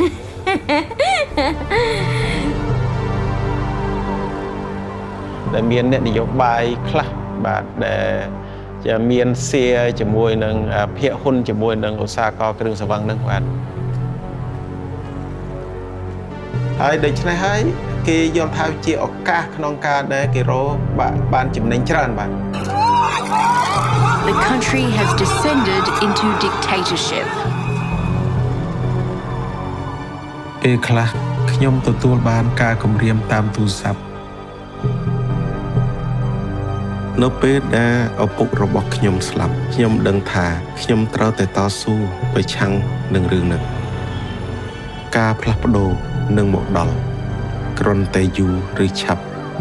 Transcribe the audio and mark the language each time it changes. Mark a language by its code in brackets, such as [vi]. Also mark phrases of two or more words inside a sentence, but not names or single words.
[km] ដែលមានអ្នកនយោបាយខ្លះបាទដែលជាមានសៀជាមួយនឹងភាគហ៊ុនជាមួយនឹងឧស្សាហកម្មគ្រឿងសង្វឹងនឹងបាទហើយដូច្នេះហើយគេយល់ថាជាឱកាសក្នុងការដែលគេរកបានចំណេញច្រើនបាទ [en] The country has descended into dictatorship. [km] ពេលខ្លះខ្ញុំទទួលបានការគំរាមតាមទូរស័ព្ទនៅពេលដែលឪពុករបស់ខ្ញុំស្លាប់ខ្ញុំដឹងថាខ្ញុំត្រូវតែតស៊ូប្រឆាំងនឹងរឿងនេះការផ្លាស់ប្ដូរនឹងមកដល់គ្រាន់តែយូរឬឆាប់